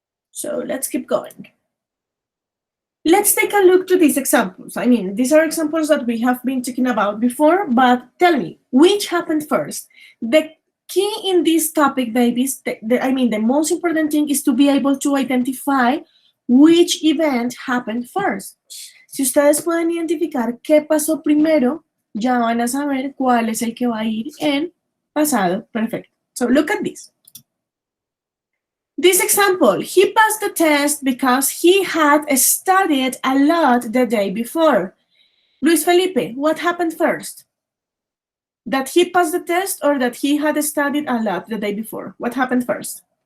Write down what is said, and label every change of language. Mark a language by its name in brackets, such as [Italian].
[English] So let's keep going. Let's take a look to these examples. I mean, these are examples that we have been talking about before, but tell me, which happened first? The key in this topic, babies, the most important thing is to be able to identify which event happened first. [Spanish] Si ustedes pueden identificar qué pasó primero, ya van a saber cuál es el que va a ir en pasado perfecto. [English] So look at this. This example, he passed the test because he had studied a lot the day before. Luis Felipe, what happened first? That he passed the test or that he had studied a lot the day before? What happened first?